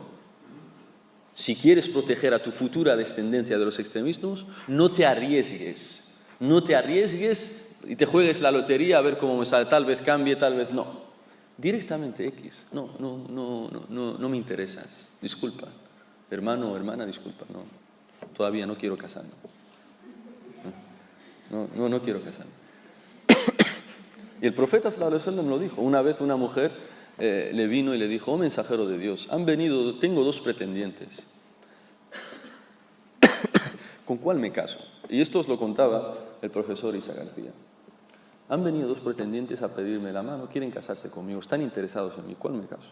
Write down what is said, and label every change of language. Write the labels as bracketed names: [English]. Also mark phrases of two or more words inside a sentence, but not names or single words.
[Spanish] Si quieres proteger a tu futura descendencia de los extremismos, no te arriesgues y te juegues la lotería a ver cómo me sale, tal vez cambie, tal vez no. Directamente no me interesas, disculpa, hermano o hermana, disculpa, todavía no quiero casarme. No quiero casarme. Y el profeta sallallahu alaihi wasallam lo dijo. Una vez una mujer le vino y le dijo, oh mensajero de Dios, tengo 2 pretendientes. ¿Con cuál me caso? Y esto os lo contaba el profesor Isa García. Han venido 2 pretendientes a pedirme la mano, quieren casarse conmigo, están interesados en mí, ¿cuál me caso?